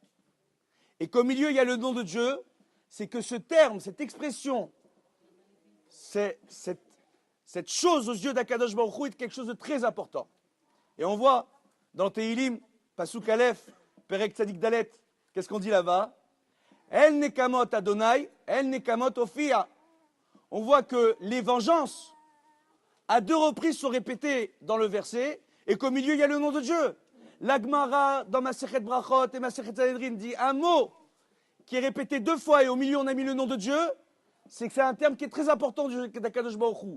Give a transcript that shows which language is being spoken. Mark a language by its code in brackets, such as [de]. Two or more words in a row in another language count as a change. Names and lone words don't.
[fr] et qu'au milieu il y a le nom de Dieu, c'est que ce terme, cette expression, cette chose aux yeux d' [he] הקדוש ברוך הוא [fr] est quelque chose de très important. Et on voit dans Tehilim, [he] פסוק אלף פרק צדיק דלת, [fr] qu'est-ce qu'on dit là-bas? [he] אל נקמות אדני אל נקמות הופיע. [fr] On voit que les vengeances, à 2 reprises, sont répétées dans le verset, et qu'au milieu, il y a le nom de Dieu. L'Agmara, dans Masechet Brachot et Masechet Sanhedrin, dit un mot qui est répété 2 fois, et au milieu, on a mis le nom de Dieu, c'est que c'est un terme qui est très important d' [he] הקדוש ברוך הוא.